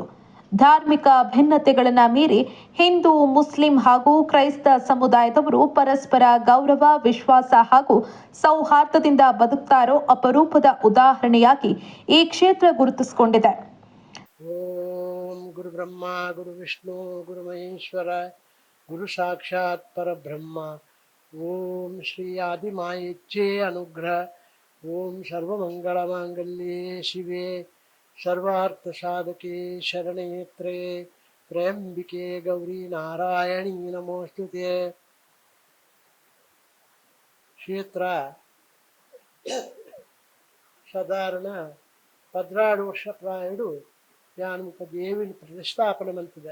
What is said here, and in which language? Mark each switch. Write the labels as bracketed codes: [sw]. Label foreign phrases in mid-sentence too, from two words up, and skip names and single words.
[kn] ಧಾರ್ಮಿಕ ಭಿನ್ನತೆಗಳನ್ನ ಮೀರಿ ಹಿಂದೂ, ಮುಸ್ಲಿಂ ಹಾಗೂ ಕ್ರೈಸ್ತ ಸಮುದಾಯದವರು ಪರಸ್ಪರ ಗೌರವ, ವಿಶ್ವಾಸ ಹಾಗೂ ಸೌಹಾರ್ದದಿಂದ ಬದುಕ್ತಾ ಇರೋ ಅಪರೂಪದ ಉದಾಹರಣೆಯಾಗಿ ಈ ಕ್ಷೇತ್ರ ಗುರುತಿಸಿಕೊಂಡಿದೆ. [sa] ಓಂ ಗುರು ಬ್ರಹ್ಮ ಗುರು ವಿಷ್ಣು ಗುರು ಮಹೇಶ್ವರ ಗುರು ಸಾಕ್ಷಾತ್ ಪರಬ್ರಹ್ಮ. ಓಂ ಶ್ರೀ ಆದಿಮಾಯೇಚ್ಛೆ ಅನುಗ್ರಹ. ಓಂ ಸರ್ವಮಂಗಳ ಮಾಂಗಲ್ಯೆ ಶಿವೆ ಸರ್ವಾರ್ಥ ಸಾಧಕೆ ಶರಣೆ ತ್ರ್ಯಂಬಿಕೆ ಗೌರಿ ನಾರಾಯಣಿ ನಮೋಸ್ತುತೆ. [tcy] ಕ್ಷೇತ್ರ ಸಾಧಾರಣ 16 ವರ್ಷ ಪ್ರಾಯಡು ಯಾನ್ಮುಖ ದೇವಿನ ಪ್ರತಿಷ್ಠಾಪನೆ ಮಂತಿದೆ.